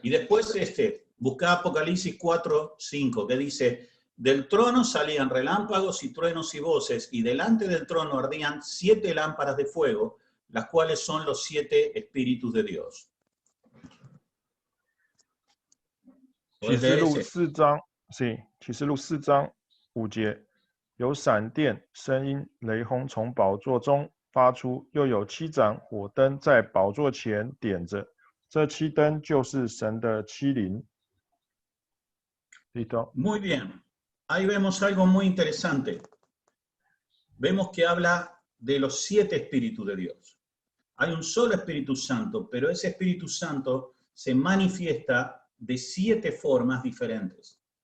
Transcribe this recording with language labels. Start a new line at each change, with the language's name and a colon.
Spanish: Y después busca Apocalipsis 4, 5, que dice, del trono salían relámpagos y truenos y voces, y delante del trono ardían 7 lámparas de fuego, las cuales son los 7 espíritus de Dios.
Chinese: 启示录4章，启示录4章5节，有闪电、声音、雷轰从宝座中发出，又有7盏火灯在宝座前点着，这7灯就是神的7灵。
Spanish: Muy bien. Ahí vemos algo muy interesante. Vemos que habla de los 7 espíritus de Dios. Hay un solo Espíritu Santo, pero ese Espíritu Santo se manifiesta de 7 formas diferentes.